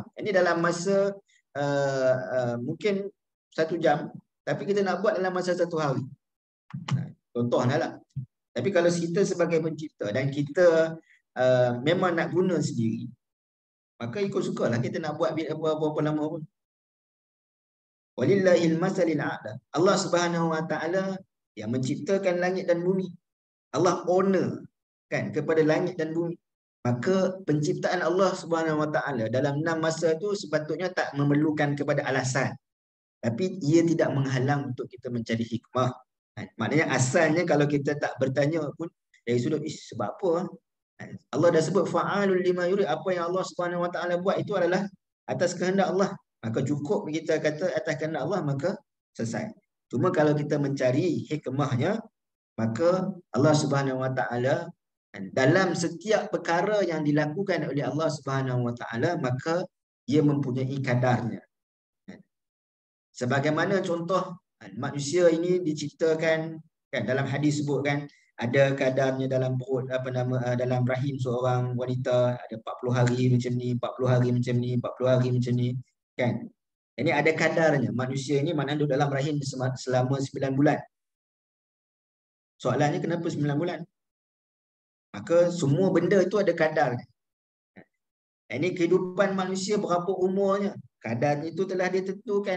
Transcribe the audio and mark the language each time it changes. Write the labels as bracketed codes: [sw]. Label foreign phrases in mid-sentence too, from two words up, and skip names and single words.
[ms] Ini dalam masa mungkin 1 jam, tapi kita nak buat dalam masa 1 hari. Contohlah lah. Tapi kalau kita sebagai pencipta dan kita memang nak guna sendiri, maka ikut sukalah kita nak buat berapa lama pun. [ar] ولله المثل الأعلى. الله سبحانه وتعالى [ms] yang menciptakan langit dan bumi. Allah owner kan kepada langit dan bumi. Maka penciptaan [ar] الله سبحانه وتعالى [ms] dalam 6 masa tu sepatutnya tak memerlukan kepada alasan. Tapi ia tidak menghalang untuk kita mencari hikmah. Maknanya asalnya kalau kita tak bertanya pun dari sudut sebab apa? Allah dah sebut [ar] فعال لما يريد. [ms] Apa yang [ar] الله سبحانه وتعالى [ms] buat itu adalah atas kehendak Allah. Maka cukup kita kata atas kehendak Allah, maka selesai. Cuma kalau kita mencari hikmahnya, maka [ar] الله سبحانه وتعالى [ms] dalam setiap perkara yang dilakukan oleh [ar] الله سبحانه وتعالى, [ms] maka ia mempunyai kadarnya. Sebagaimana contoh manusia ini diciptakan kan, dalam hadis sebutkan ada kadarnya dalam perut dalam rahim seorang wanita, ada 40 hari macam ni, 40 hari macam ni, 40 hari macam ni kan. Ini ada kadarnya. Manusia ini maknanya duduk dalam rahim selama 9 bulan. Soalannya kenapa 9 bulan? Maka semua benda itu ada kadarnya. Ini kehidupan manusia berapa umurnya, kadarnya itu telah ditentukan.